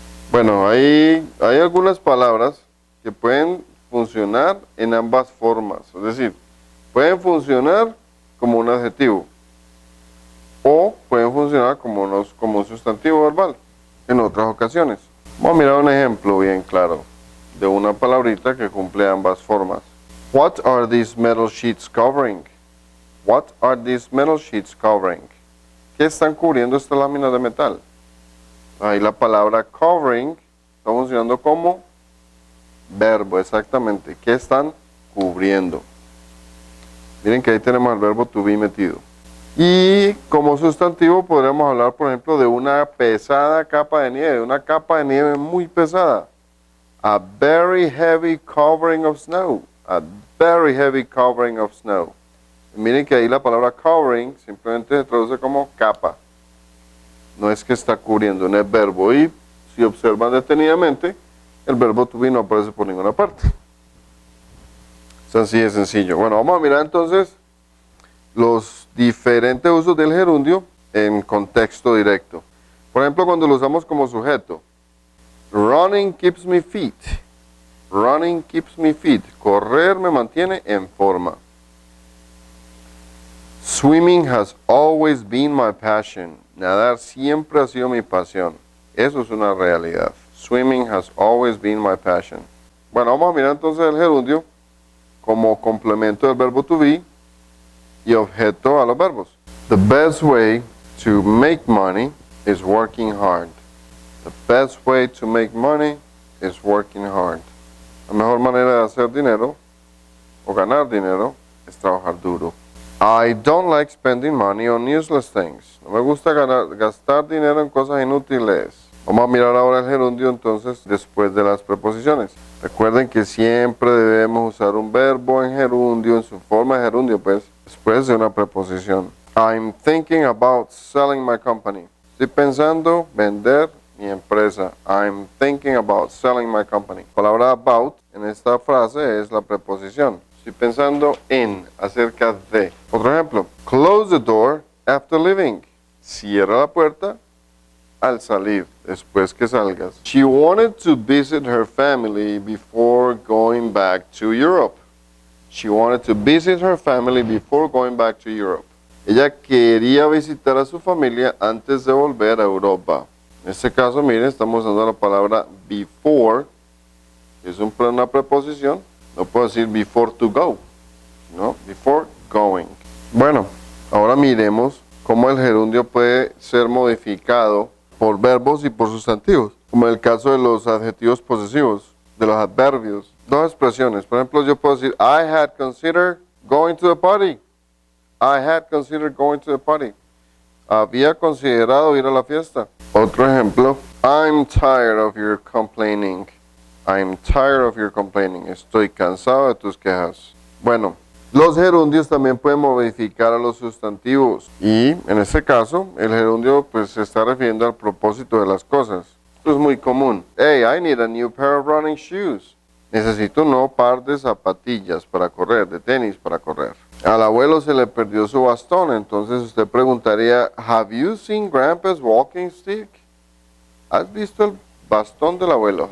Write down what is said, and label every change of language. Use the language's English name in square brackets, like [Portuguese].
[Spanish] Bueno, hay algunas palabras que pueden funcionar en ambas formas. Es decir, pueden funcionar como un adjetivo o pueden funcionar como un sustantivo verbal en otras ocasiones. Vamos a mirar un ejemplo bien claro de una palabrita que cumple ambas formas. [English] What are these metal sheets covering? What are these metal sheets covering? [Spanish] ¿Qué están cubriendo estas láminas de metal? Ahí la palabra covering está funcionando como verbo, exactamente. ¿Qué están cubriendo? Miren que ahí tenemos el verbo to be metido. Y como sustantivo podríamos hablar, por ejemplo, de una pesada capa de nieve, una capa de nieve muy pesada. [English] A very heavy covering of snow. A very heavy covering of snow. [Spanish] Miren que ahí la palabra covering simplemente se traduce como capa. No es que está cubriendo, no es verbo. Y si observan detenidamente, el verbo to be no aparece por ninguna parte. Es así de sencillo. Bueno, vamos a mirar entonces los diferentes usos del gerundio en contexto directo. Por ejemplo, cuando lo usamos como sujeto. [English] Running keeps me fit. Running keeps me fit. [Spanish] Correr me mantiene en forma. [English] Swimming has always been my passion. [Spanish] Nadar siempre ha sido mi pasión. Eso es una realidad. [English] Swimming has always been my passion. [Spanish] Bueno, vamos a mirar entonces el gerundio como complemento del verbo to be y objeto a los verbos. [English] The best way to make money is working hard. The best way to make money is working hard. [Spanish] La mejor manera de hacer dinero o ganar dinero es trabajar duro. [English] I don't like spending money on useless things. [Spanish] No me gusta gastar dinero en cosas inútiles. Vamos a mirar ahora el gerundio entonces después de las preposiciones. Recuerden que siempre debemos usar un verbo en gerundio, en su forma de gerundio, pues, después de una preposición. [English] I'm thinking about selling my company. [Spanish] Estoy pensando vender mi empresa. [English] I'm thinking about selling my company. [Spanish] La palabra about en esta frase es la preposición. Estoy pensando en, acerca de. Otro ejemplo. [English] Close the door after leaving. [Spanish] Cierra la puerta al salir, después que salgas. [English] She wanted to visit her family before going back to Europe. She wanted to visit her family before going back to Europe. [Spanish] Ella quería visitar a su familia antes de volver a Europa. En este caso, miren, estamos usando la palabra before, que es una preposición. No puedo decir [English] before to go, [Spanish] sino [English] before going. [Spanish] Bueno, ahora miremos cómo el gerundio puede ser modificado por verbos y por sustantivos, como en el caso de los adjetivos posesivos, de los adverbios. Dos expresiones, por ejemplo, yo puedo decir [English] I had considered going to the party. I had considered going to the party. [Spanish] Había considerado ir a la fiesta. Otro ejemplo, [English] I'm tired of your complaining. I'm tired of your complaining. [Spanish] Estoy cansado de tus quejas. Bueno, los gerundios también pueden modificar a los sustantivos. Y en este caso, el gerundio pues se está refiriendo al propósito de las cosas. Esto es muy común. [English] Hey, I need a new pair of running shoes. [Spanish] Necesito un nuevo par de zapatillas para correr, de tenis para correr. Al abuelo se le perdió su bastón, entonces usted preguntaría, [English] Have you seen Grandpa's walking stick? [Spanish] ¿Has visto el bastón del abuelo?